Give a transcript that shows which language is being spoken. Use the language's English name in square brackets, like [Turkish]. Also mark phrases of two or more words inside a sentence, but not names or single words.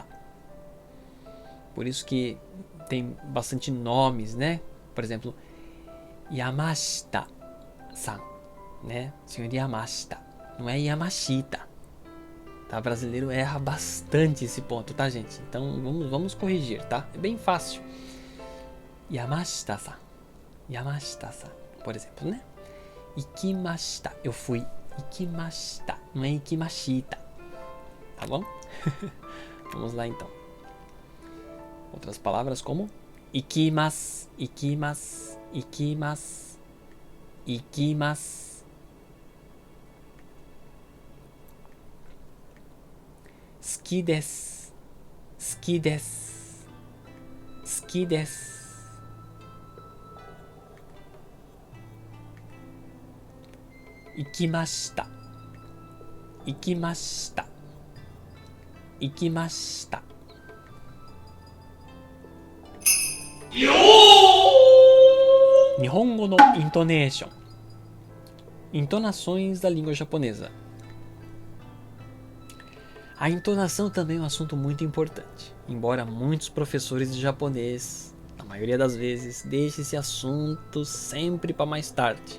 [Portuguese] Por isso que tem bastante nomes, né? Por exemplo, Yamashita-san, né? Senhor Yamashita, não é Yamashita. Tá? O brasileiro erra bastante esse ponto, tá, gente? Então vamos corrigir, tá? É bem fácil. Yamashita-san. Yamashita-san, por exemplo, né? Ikimashita, eu fui. Ikimashita, não é ikimashita. Tá bom? Vamos lá então. Outras palavras como [Japanese] 行きます、行きます、行きます、行きます. 好きです、好きです、好きです. 行きました、行きました、行きました. 日本語のイントネーション. [Portuguese] Entonações da língua japonesa. A entonação também é um assunto muito importante, embora muitos professores de japonês, na maioria das vezes, deixem esse assunto sempre para mais tarde.